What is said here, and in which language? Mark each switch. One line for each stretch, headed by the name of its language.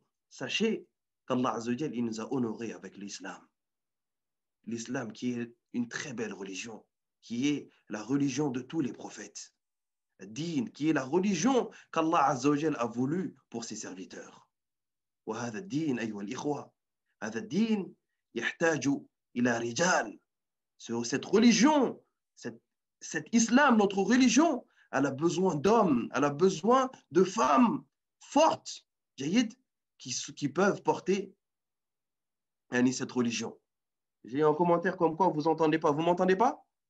French: Sachez qu'Allah Azza wa Jal, il nous a honorés avec l'islam. L'islam qui est une très belle religion, qui est la religion de tous les prophètes. Din, qui est la religion qu'Allah Azza wa Jal a voulu pour ses serviteurs.
Arabic: وهذا الدين أيها الإخوة هذا الدين يحتاج إلى رجال.
French: Cette religion, cet islam, notre religion, elle a besoin d'hommes, elle a besoin de femmes fortes, جيد, qui peuvent porter cette religion. J'ai un commentaire comme quoi vous entendez pas. Vous m'entendez pas?